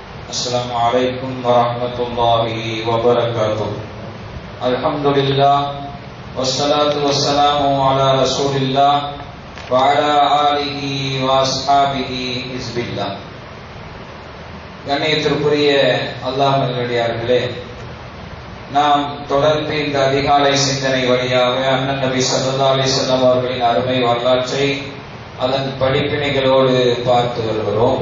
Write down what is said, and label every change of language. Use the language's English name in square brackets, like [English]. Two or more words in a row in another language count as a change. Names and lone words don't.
[Arabic] السلام عليكم ورحمة الله وبركاته. الحمد لله والصلاة والسلام على رسول الله وعلى آله وأصحابه حزب الله. [Tamil] கண்ணியத்திற்குரிய அல்லாஹ் நல்லடியார்களே, நாம் தொடர்ந்து இந்த அதிகாலை சிந்தனை வழியாக அண்ணன் நபி [Arabic] صلى الله عليه وسلم [Tamil] அவர்களின் அருமை வரலாற்றை அதன் படிப்பினைகளோடு பார்த்து வருகிறோம்.